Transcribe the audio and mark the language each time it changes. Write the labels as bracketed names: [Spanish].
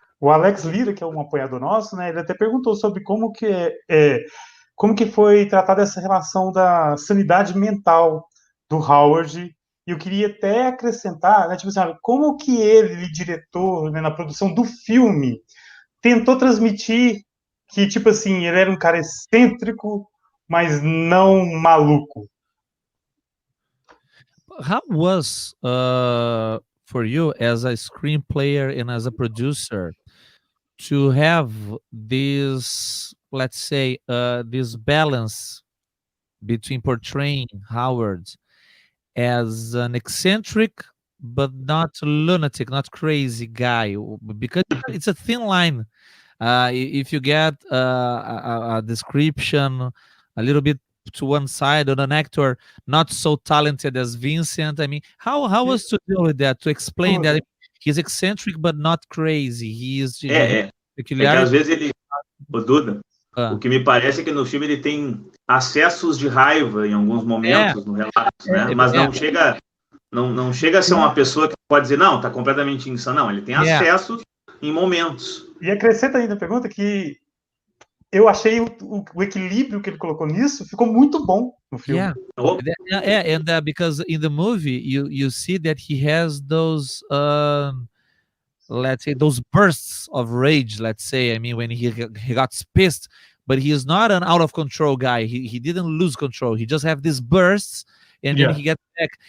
[Portuguese] O Alex Lira, que é um apoiador nosso, né? Ele até perguntou sobre como que foi tratada essa relação da sanidade mental do Howard. E eu queria até acrescentar, né, tipo assim, como que ele, diretor, né, na produção do filme, tentou transmitir que, tipo assim, ele era um cara excêntrico, mas não maluco. [English] How was for you as a screenplayer and as a producer to have this, let's say, this balance between portraying Howard as an eccentric but not lunatic, not crazy guy? Because it's a thin line. If you get a description a little bit to one side on an actor not so talented as Vincent, I mean, how was to deal with that, to explain that he's eccentric but not crazy, he is peculiar. [Portuguese] É que às vezes ele, o Duda, o que me parece é que no filme ele tem acessos de raiva em alguns momentos no relato, né? Mas não chega a ser uma pessoa que pode dizer, não, tá completamente insano. Não, ele tem acessos em momentos. E acrescenta ainda a pergunta que eu achei o equilíbrio que ele colocou nisso ficou muito bom no filme. [English] And because in the movie you see that he has those let's say those bursts of rage, let's say, I mean, when he got pissed, but he is not an out of control guy. He didn't lose control. He just have these bursts and then he gets back.